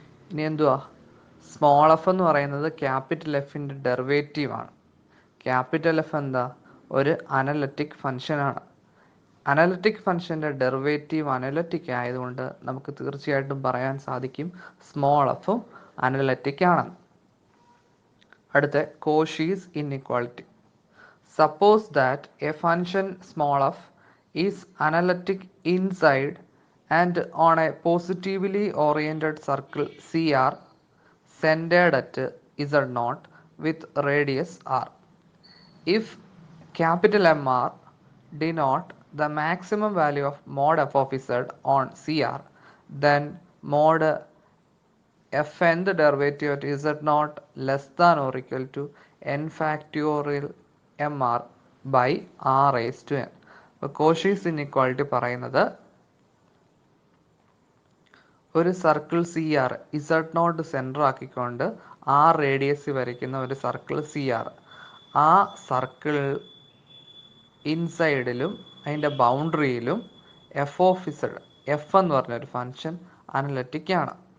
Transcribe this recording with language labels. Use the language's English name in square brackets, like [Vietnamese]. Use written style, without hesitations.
[Malayalam] ഇനി എന്തുവാ, small F എന്ന് പറയുന്നത് ക്യാപിറ്റൽ എഫിൻ്റെ ഡെറിവേറ്റീവ് ആണ്. ക്യാപിറ്റൽ എഫ് എന്താ, ഒരു അനലറ്റിക് ഫംഗ്ഷനാണ്. അനലറ്റിക് ഫംഗ്ഷൻ്റെ ഡെറിവേറ്റീവ് അനലറ്റിക് ആയതുകൊണ്ട് നമുക്ക് തീർച്ചയായിട്ടും പറയാൻ സാധിക്കും സ്മോൾ എഫും അനലറ്റിക് ആണെന്ന്. അടുത്ത [English] Cauchy's inequality. Suppose that a function small f is analytic inside and on a positively oriented circle CR centered at Z0 with radius R. If capital MR denote the maximum value of mod f of Z on CR, then mod f nth derivative at z0 less than or equal to n factorial mr by r raised to n. [Malayalam] അപ്പോൾ Cauchy's inequality പറയുന്നത് ഒരു circle C R Z not centre ആക്കിക്കൊണ്ട് R radius വരയ്ക്കുന്ന ഒരു circle C R, ആ circle ഇൻസൈഡിലും അതിൻ്റെ ബൗണ്ടറിയിലും F of Z, F എന്ന് പറഞ്ഞൊരു function analytic ആണ്.